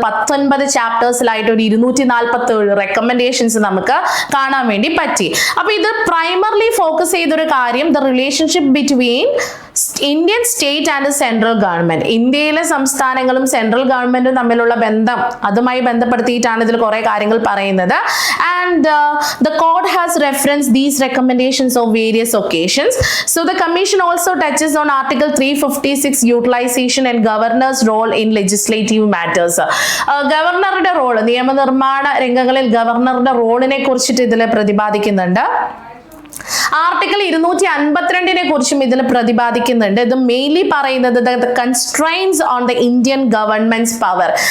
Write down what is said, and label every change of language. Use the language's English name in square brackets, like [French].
[Malayalam] 19 ചാപ്റ്റേഴ്സിലായിട്ട് ഒരു 247 റെക്കമെൻഡേഷൻസ് നമുക്ക് കാണാൻ വേണ്ടി പറ്റി. അപ്പൊ ഇത് പ്രൈമർലി ഫോക്കസ് ചെയ്തൊരു കാര്യം [English] the relationship between Indian state and central government, [Malayalam] ഇന്ത്യയിലെ സംസ്ഥാനങ്ങളും സെൻട്രൽ ഗവൺമെന്റും തമ്മിലുള്ള ബന്ധം, അതുമായി ബന്ധപ്പെടുത്തിയിട്ടാണ് ഇതിൽ കുറെ കാര്യങ്ങൾ പറയുന്നത്. [English] And the court has referenced these recommendations of various occasions. So the commission also touches on article 356 utilization and governor's role in legislative matters. [Malayalam] ഗവർണറുടെ റോൾ, നിയമനിർമ്മാണ രംഗങ്ങളിൽ ഗവർണറുടെ റോളിനെ കുറിച്ചിട്ട് ഇതിൽ പ്രതിപാദിക്കുന്നുണ്ട്. ആർട്ടിക്കിൾ 252 കുറിച്ചും ഇതിൽ പ്രതിപാദിക്കുന്നുണ്ട്. ഇത് മെയിൻലി പറയുന്നത് [English] Constraints on the Indian government's power.